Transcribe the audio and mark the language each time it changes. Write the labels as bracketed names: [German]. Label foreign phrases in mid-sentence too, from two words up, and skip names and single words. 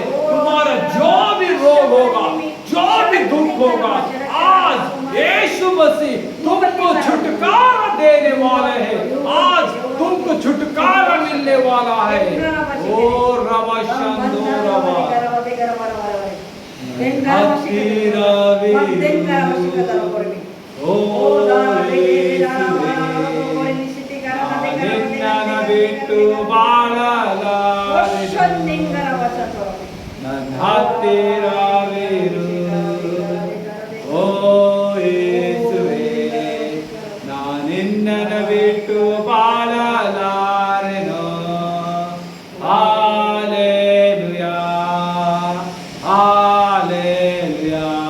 [Hindi] तुम्हारा जो भी रोग होगा, जो भी दुख होगा, आज यीशु मसीह तुमको छुटकारा देने वाले हैं। आज तुमको छुटकारा मिलने वाला है। ओ रवा शंदो रवा। [Kannada] ಬಿಟ್ಟು ಬಾಳಲಾರೆ ನನ್ನ ಹತ್ತಿರವಿರು ಓ ಯೇಸುವೇ ನಾನಿನ್ನನ್ನು ಬಿಟ್ಟು ಬಾಳಲಾರೆನೋ [Hebrew] הללויה הללויה